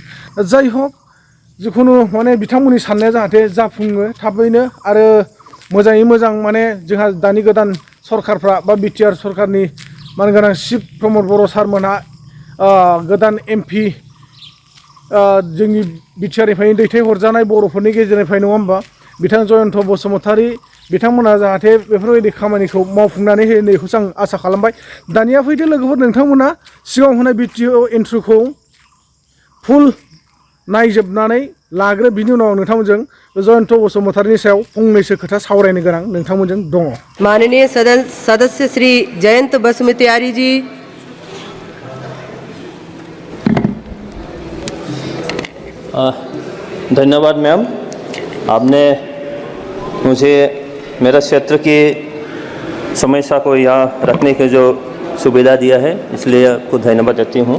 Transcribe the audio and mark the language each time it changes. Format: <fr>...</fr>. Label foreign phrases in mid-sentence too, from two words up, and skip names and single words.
<brx>जाय हक जिखुनु माने बिथांमोननि साननाया जाहाथे जाफुङो थाबैनो आरो मोजाङै मोजां माने जोंहा दानि गोदान सरकारफ्रा बा BTR सरकारनि मानगोनां चिफ प्रमद बर' सारमोनहा गोदान MP जोंनि BTR निफ्रायनो दैथायहरजानाय बर'फोरनि गेजेरनिफ्राय नङा होमबा बिथां जयन्त बसुमतारी बिथांमोना जाहाथे बेफोरबायदि खामानिखौ मावफुंनानै होयो नैखौसो आं आसा खालामबाय। दानिया फैदो लोगोफोर नोंथांमोना सिगाङाव होनाय</brx> <en>video intro'</en> <brx>खौ फुल नायजोबनानै लाग्रो बिनि उनाव नोंथांमोनजों जयन्त बसुमतारीनि सायाव फंनैसो खोथा सावरायनो गोनां नोंथांमोनजों दङ।</brx> <hi>माननीय सदस्य श्री जयंत बसुमतारी जी। धन्यवाद मैम, आपने मुझे मेरा क्षेत्र की समस्या को यहाँ रखने की जो सुविधा दिया है इसलिए आपको धन्यवाद देती हूँ।</hi>